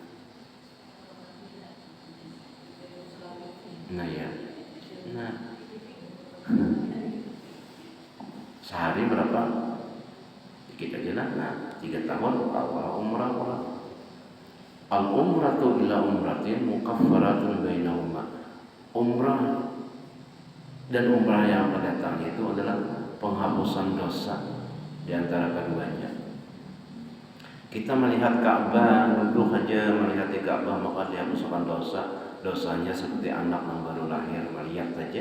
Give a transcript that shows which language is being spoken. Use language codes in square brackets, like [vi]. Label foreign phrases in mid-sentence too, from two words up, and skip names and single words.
[id] Nah ya. Nah. Sehari berapa? Dikit aja lah. Nah, 3 tahun awal umrah pulang. [ar] العمرة إلى عمرة مكفرة بينهما. [id] Umrah dan umrah yang akan datang itu adalah penghapusan dosa di antara keduanya. Kita melihat Ka'bah, duduk aja melihat di Ka'bah maka dihapuskan dosanya seperti anak yang baru lahir melihat saja.